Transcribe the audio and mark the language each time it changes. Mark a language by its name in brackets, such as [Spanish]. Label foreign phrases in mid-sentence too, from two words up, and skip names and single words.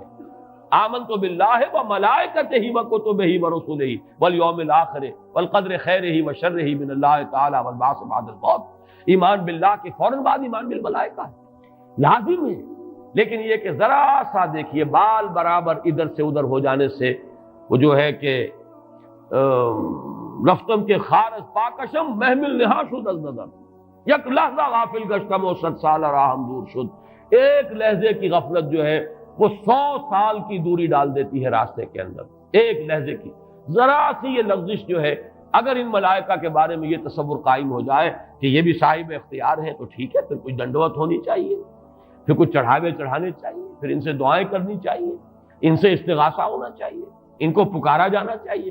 [Arabic] آمنت باللہ وملائکتہ وکتبہ ورسلہ والیوم الآخر والقدر خیرہ وشرہ من اللہ تعالی والبعث بعد الموت۔ ایمان باللہ [Urdu] کے فوراً بعد [Arabic] ایمان بالملائکہ [Urdu] ہے، لازم ہے۔ لیکن یہ کہ ذرا سا دیکھیے بال برابر ادھر سے ادھر ہو جانے سے وہ جو ہے کہ [Persian] رفتم کے خارج پاکشم محمل نہا شد از نظر، یک لحظہ غافل گشتم و 100 سال راہم دور شد، [Urdu] ایک لحظے کی غفلت جو ہے وہ 100 سال کی دوری ڈال دیتی ہے راستے کے اندر، ایک لحظے کی ذرا سی یہ لغزش جو ہے۔ اگر ان ملائکہ کے بارے میں یہ تصور قائم ہو جائے کہ یہ بھی صاحب اختیار ہیں تو ٹھیک ہے، پھر کچھ دنڈوت ہونی چاہیے، پھر کچھ چڑھاوے چڑھانے چاہیے، پھر ان سے دعائیں کرنی چاہیے، ان سے استغاثہ ہونا چاہیے، ان کو پکارا جانا چاہیے۔